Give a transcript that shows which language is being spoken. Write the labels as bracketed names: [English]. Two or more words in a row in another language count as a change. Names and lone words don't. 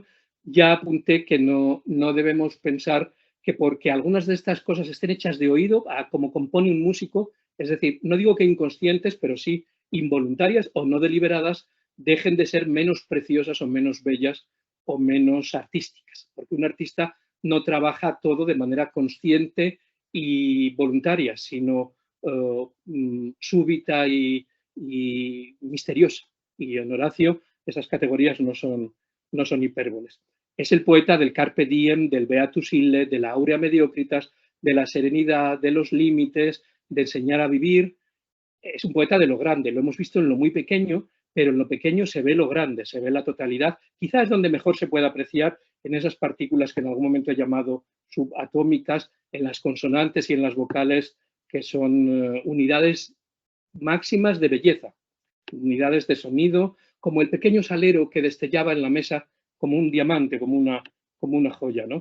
[Spanish] Ya apunté que no debemos pensar que porque algunas de estas cosas estén hechas de oído, como compone un músico, es decir, no digo que inconscientes, pero sí involuntarias o no deliberadas, dejen de ser menos preciosas o menos bellas o menos artísticas, porque un artista no trabaja todo de manera consciente y voluntaria, sino súbita y misteriosa. y en Horacio esas categorías no son hipérboles. Es el poeta del [Latin] carpe diem, [Spanish] del [Latin] beatus ille, [Spanish] de la [Latin] aurea mediocritas, [Spanish] de la serenidad, de los límites, de enseñar a vivir. Es un poeta de lo grande, lo hemos visto en lo muy pequeño, pero en lo pequeño se ve lo grande, se ve la totalidad. Quizás es donde mejor se puede apreciar en esas partículas que en algún momento he llamado subatómicas, en las consonantes y en las vocales, que son unidades máximas de belleza, unidades de sonido, como el pequeño salero que destellaba en la mesa como un diamante, como una joya, ¿no?